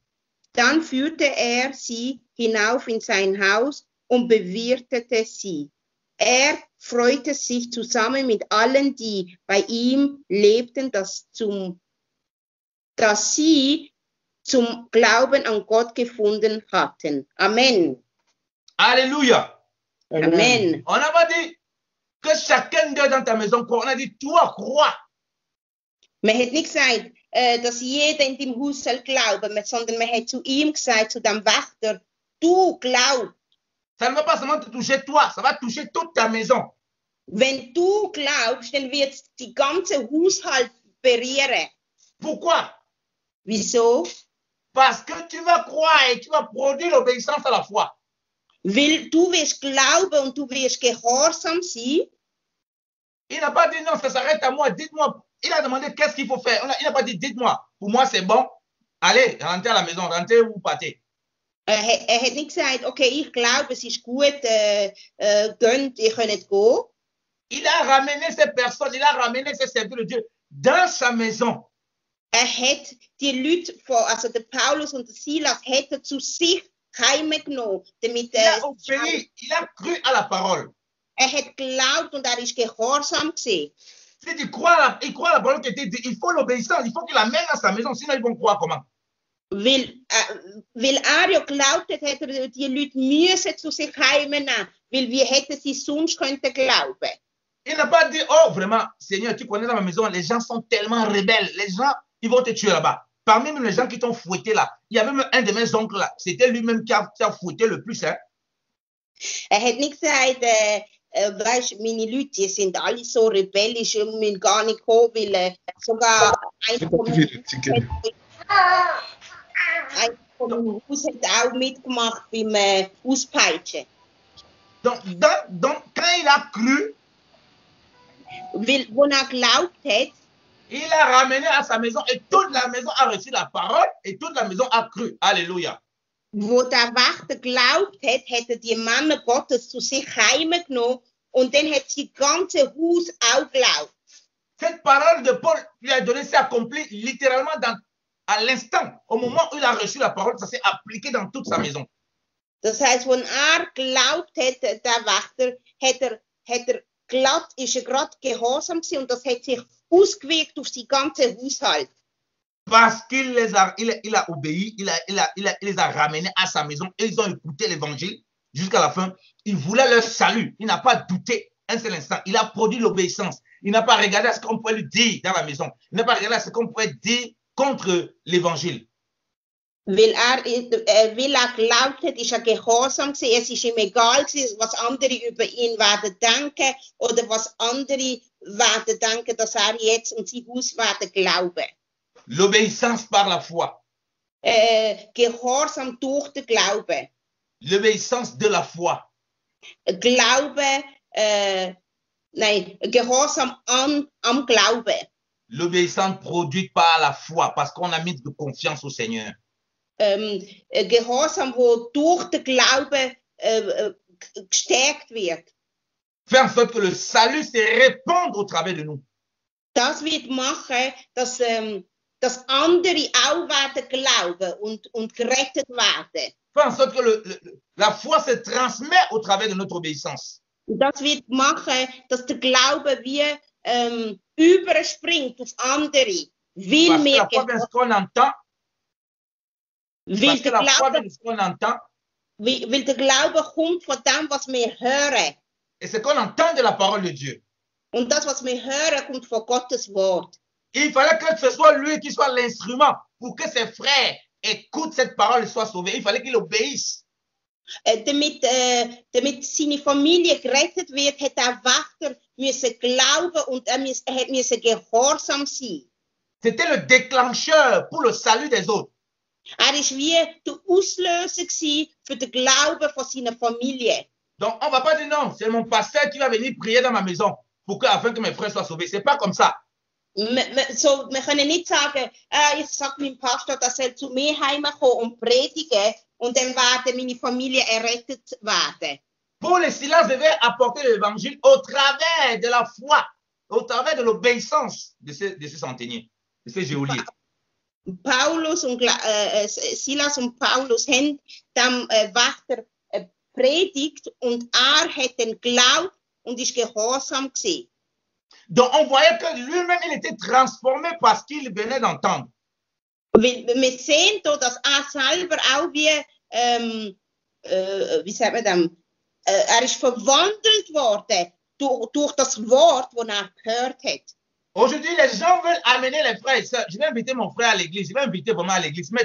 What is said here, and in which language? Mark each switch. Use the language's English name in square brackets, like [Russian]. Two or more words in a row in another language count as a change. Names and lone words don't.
[German] Dann führte er sie hinauf in sein Haus und bewirtete sie. Er freute sich zusammen mit allen, die bei ihm lebten, dass sie zum Glauben an Gott gefunden hatten. [French] Amen. Alléluia. Amen. On n'a pas dit que chacun d'eux dans ta maison croit. On a dit, toi, crois. [German] Man hat nicht gesagt, dass jeder in dem Haus soll glauben, sondern man hat zu ihm gesagt, zu dem Wächter, du glaubst. [French] Ça ne va pas seulement te toucher toi, ça va toucher toute ta maison. [German] Wenn du glaubst, dann wird es die ganze Haushalt berühren. [French] Pourquoi? [German] Wieso? [French] Parce que tu vas croire et tu vas produire l'obéissance à la foi. [German] Weil du wirst glauben und du wirst gehorsam sein. [French] Il n'a pas dit non, ça s'arrête à moi, dites-moi. Il a demandé qu'est-ce qu'il faut faire. Il n'a pas dit dites-moi, pour moi c'est bon. Allez, rentrez à la maison, rentrez ou partez. [German] Hat nicht gesagt, okay, ich glaube, es ist gut, gönnt, ihr könnt gehen. [French] Il a ramené ces personnes, il a ramené ces serviteurs de Dieu dans sa maison. [German] Hat die Leute, also der Paulus und der Silas, hat zu sich heimgenommen, damit [French] Il a obéi, il a cru à la parole. [German] Hat geglaubt und ist gehorsam gewesen. [French] Si tu crois il croit à la parole qui était dit, il faut l'obéissance, il faut qu'il l'amène à sa maison, sinon ils vont croire comment? [German] Weil ja glaubt hat, hat die Leute müssen zu sich heimnehmen, weil wie hätten sie sonst könnten glauben? [French] Il n'a pas dit, oh vraiment, Seigneur, tu connais dans ma maison, les gens sont tellement rebelles, les gens, ils vont te tuer là-bas. Parmi même les gens qui t'ont fouetté là, il y avait même un de mes oncles là, c'était lui-même qui a fouetté le plus. Hein? [German] Hat nicht gesagt, weißt, meine Leute, die sind alle so rebellisch und müssen gar nicht kommen, weil sogar ein von dem Haus hat auch mitgemacht beim Auspeitschen. [French] Donc, quand il a cru, [German] weil, wo geglaubt hat, [French] il a ramené à sa maison et toute la maison a reçu la parole et toute la maison a cru. Alléluia. [German] Wo der Wächter geglaubt hat, hat die Männer Gottes zu sich heimgenommen und dann hat sie das ganze Haus auch geglaubt. [French] Cette parole de Paul lui a donné, s'est accomplie littéralement à l'instant. Au moment où il a reçu la parole, ça s'est appliqué dans toute sa maison. [German] Das heißt, wenn geglaubt hat, der Wächter, ist er gerade gehorsam gewesen und das hat sich ausgewirkt auf sein ganzes Haushalt. [French] Parce qu'il il a obéi, il les a ramenés à sa maison et ils ont écouté l'évangile jusqu'à la fin. Il voulait leur salut. Il n'a pas douté un seul instant. Il a produit l'obéissance. Il n'a pas regardé à ce qu'on pouvait lui dire dans la maison. Il n'a pas regardé à ce qu'on pouvait dire contre l'évangile. [German] Weil glaubt hat, ist gehorsam gewesen. Es ist ihm egal gewesen, was andere über ihn werden denken oder was andere werden denken, dass jetzt und sein Haus werden glauben. [French] L'obéissance par la foi. [German] Gehorsam durch den Glauben. [French] L'obéissance de la foi. [German] Glaube, Gehorsam am Glauben. [French] L'obéissance produite par la foi, parce qu'on a mis de confiance au Seigneur. [German] Gehorsam, wo durch den Glauben gestärkt wird. [French] Faire en sorte que le salut se répande au travers de nous. [German] Das wird machen, dass andere auch werden glauben und gerettet werden. [French] Faire en sorte que la foi se transmet au travers de notre obéissance. [German] Das wird machen, dass der Glaube wie überspringt auf andere. Weil wir [French] la foi vient de ce qu'on entend. Parce que la foi vient de ce qu'on entend. [German] Weil der Glaube kommt von dem, was wir hören. [French] Et ce qu'on entend de la parole de Dieu. [German] Und das, was wir hören, kommt von Gottes Wort. [French] Il fallait que ce soit lui qui soit l'instrument pour que ses frères écoutent cette parole et soient sauvés. Il fallait qu'il obéisse. [German] Damit seine Familie gerettet wird, hat der Wächter müssen glauben und er müssen gehorsam sein. [French] C'était le déclencheur pour le salut des autres. [German] Ist wie der Auslöser für den Glauben von seiner Familie. [French] Donc, on ne va pas dire non, c'est mon pasteur qui va venir prier dans ma maison afin que mes frères soient sauvés. Ce n'est pas comme ça. [German] Wir können nicht sagen, ich sage meinem Pastor, dass er zu mir heimkommt und predigen und dann werden meine Familie errettet werden. [French] Paul et Silas devaient apporter l'évangile au travers de la foi, au travers de l'obéissance de ces centeniers, de ces geôliers. [German] Paulus und Silas und Paulus haben dem Wächter predigt und hat dann geglaubt und ist gehorsam gewesen. [French] Donc on voyait que lui-même il était transformé parce qu'il venait d'entendre. [German] Wir sehen da, dass selber auch wie sagt man das, ist verwandelt worden durch das Wort, das gehört hat. [French] Aujourd'hui, les gens veulent amener les frères et sœurs. Je vais inviter mon frère à l'église, je vais inviter vraiment à l'église.